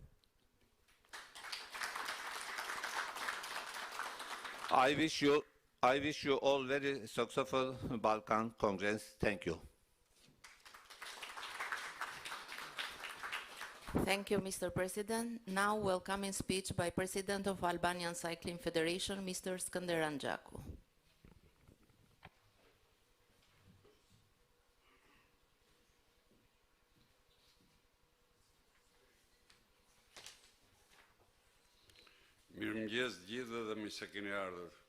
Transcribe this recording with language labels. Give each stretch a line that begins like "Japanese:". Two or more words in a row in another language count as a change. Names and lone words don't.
English: I wish you all very successful Balkan Congress. Thank you. Thank you, Mr. President. Now, welcoming speech by President of Albanian Cycling Federation, Mr. Skanderan Gjaku.
Albanian: Mirëmëngjes gjithë dhe mirë se keni ardhur.